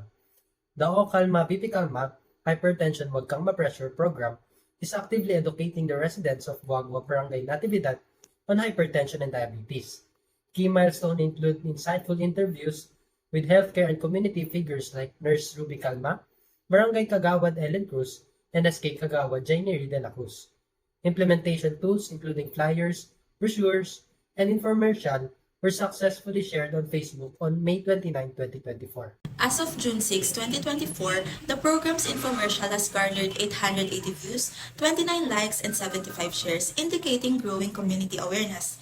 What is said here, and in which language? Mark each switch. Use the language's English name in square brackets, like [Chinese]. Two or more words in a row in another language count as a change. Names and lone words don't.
[English] The Kalma BP Kalma Hypertension Huwag Kang Mapressure program is actively educating the residents of Guagua Barangay Natividad on hypertension and diabetes. Key milestones include insightful interviews with healthcare and community figures like Nurse Ruby Kalma, Barangay Kagawad Ellen Cruz, and SK Kagawad Jaineri de la Cruz. Implementation tools including flyers, brochures, and infomercial were successfully shared on Facebook on May 29, 2024. As of June 6, 2024, the program's infomercial has garnered 880 views, 29 likes, and 75 shares, indicating growing community awareness.